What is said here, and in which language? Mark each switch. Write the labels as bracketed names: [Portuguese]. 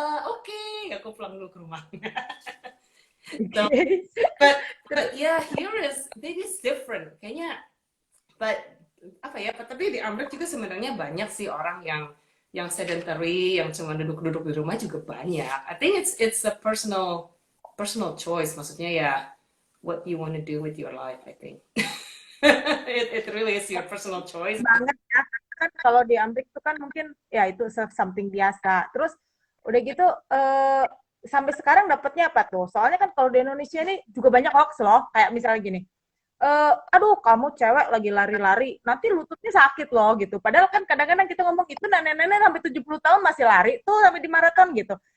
[Indonesian] Oke, aku pulang dulu ke rumah. [English] So, but yeah, here is this is different. [Indonesian] Kayaknya, but apa ya? Tapi di Amerika juga sebenarnya banyak sih orang yang sedentary, yang cuma duduk-duduk di rumah juga banyak. [English] I think it's a personal choice. [Indonesian] Maksudnya ya, [English] what you want to do with your life, I think. It really is your personal choice. [Indonesian] Banget ya, kan kalau di Amerika itu kan mungkin ya itu something biasa. Terus udah gitu sampai sekarang dapatnya apa tuh? Soalnya kan kalau di Indonesia ini juga banyak hoax loh, kayak misalnya gini, aduh kamu cewek lagi lari-lari, nanti lututnya sakit loh gitu. Padahal kan kadang-kadang kita ngomong itu nenek-nenek sampai 70 tahun masih lari tuh sampai di maraton gitu.